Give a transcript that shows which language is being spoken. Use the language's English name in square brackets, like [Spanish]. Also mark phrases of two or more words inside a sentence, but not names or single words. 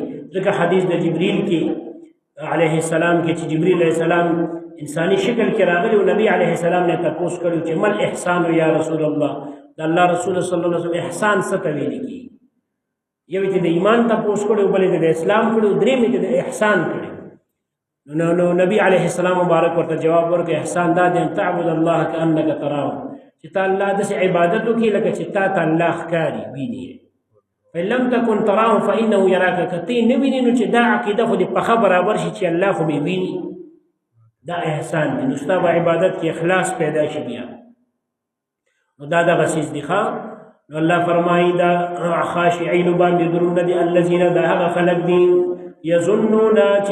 [Pashto] ځکه حدیث د جبریل کې علیه السلام کې چې جبریل علیه السلام انسانی شکل کې راغلی او نبی علیه السلام نه تپوس کړی چې [Arabic] مل احسان یا رسول الله، [Pashto] د الله رسول صلی الله علیه وسلم احسان څه ته ویل کېږي؟ یو چې د ایمان تپوس کړی، بل د اسلام کړی، درېیم چې د احسان کړی. نو نبی علیه السلام مبارک ورته جواب ورکړ احسان دا دی [Arabic] ان تعبد الله کانک تراه [Pashto] چې تا الله داسې عبادت وکړي لکه چې تا ته الله ښکاري ویني [Arabic] فإن لم تكن تراه فإنه يراك [Pashto] که ته نه وینې نو چې دا عقیده خو دې پخه برابر شي چې الله خو مې ویني دا احسان دی نو ستا به عبادت کې اخلاص پیدا شي بیا نو دا دغه څیز دی نو الله فرمایي دا خاشعین باندې درونه دي الذین دا هغه خلق دي یظنون چې